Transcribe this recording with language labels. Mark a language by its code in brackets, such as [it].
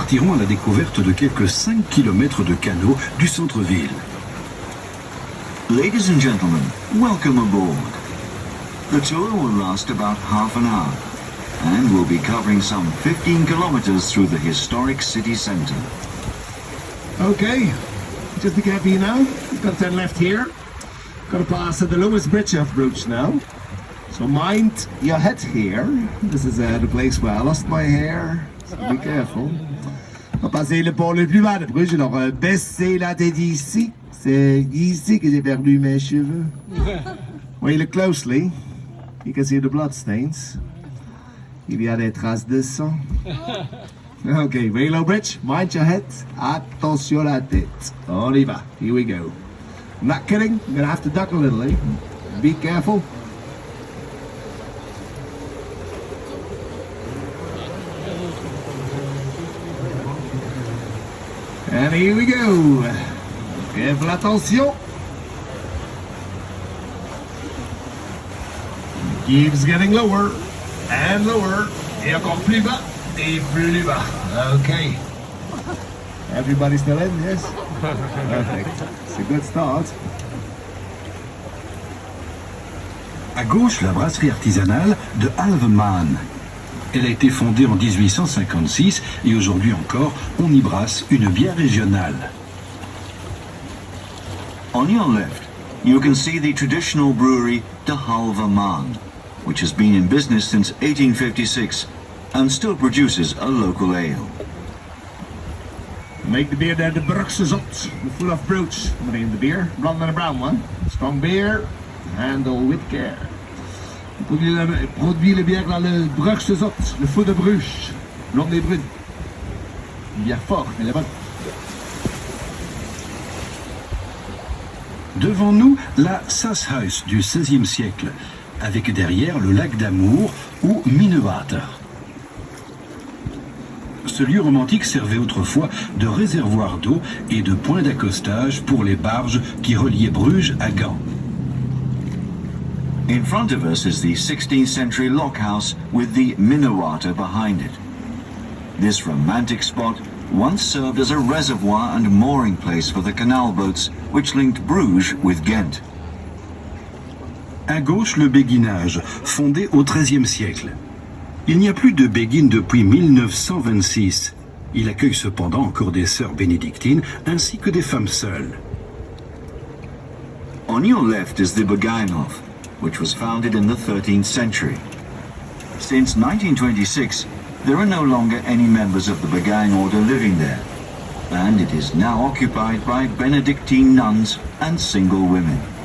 [fr] partirons à la découverte de quelques 5 kilomètres de canaux du centre-ville. [en] Ladies and gentlemen, welcome aboard. The tour will last about half an hour and we'll be covering some 15 kilometers through the historic city centre. Okay, just be careful now. You've got to turn left here. Got to pass the lowest bridge of Bruges now. So mind your head here. This is the place where I lost my hair. So be careful. [fr] On va passer le pont le plus bas de Bruges. Alors baissez la tête ici. C'est ici que j'ai perdu mes cheveux. [en] When you look closely, you can see the blood stains. [fr] Il y a des traces de sang. [en] Okay, very low bridge. Mind your head. [fr] Attention la tête. On y va. [en] Here we go. I'm not kidding. I'm gonna have to duck a little, eh? Be careful. And here we go. Careful, attention. Keeps getting lower and lower. [fr] Et encore plus bas et plus bas. [en] Okay. Everybody still in, yes? Perfect. It's a good start. [fr] À gauche, la brasserie artisanale de Halvemaan. Elle a été fondée en 1856 et aujourd'hui encore, on y brasse une bière régionale. [en] On your left, you can see the traditional brewery De Halvemaan, which has been in business since 1856 and still produces a local ale. Make the beer there, the Bruges Zot, full of Bruges. The name of the beer, blonde and a brown one. Strong beer, handle with care. [fr] Produit le bière là, le Bruges Zot, le fou de Bruges, blonde et brune. Une bière forte, mais elle est bonne. Devant nous, la Sasshuis du XVIe siècle, avec derrière le lac d'Amour ou Minnewater. Ce lieu romantique servait autrefois de réservoir d'eau et de point d'accostage pour les barges qui reliaient Bruges à Gand. [en] In front of us is the 16th century lockhouse with the Minnewater behind it. This romantic spot once served as a reservoir and mooring place for the canal boats which linked Bruges with Ghent. [fr] À gauche, le béguinage, fondé au XIIIe siècle. Il n'y a plus de béguine depuis 1926. Il accueille cependant encore des sœurs bénédictines ainsi que des femmes seules. [en] On your left is the Begijnhof, which was founded in the 13th century. Since 1926, there are no longer any members of the Begijn order living there, and it is now occupied by Benedictine nuns and single women.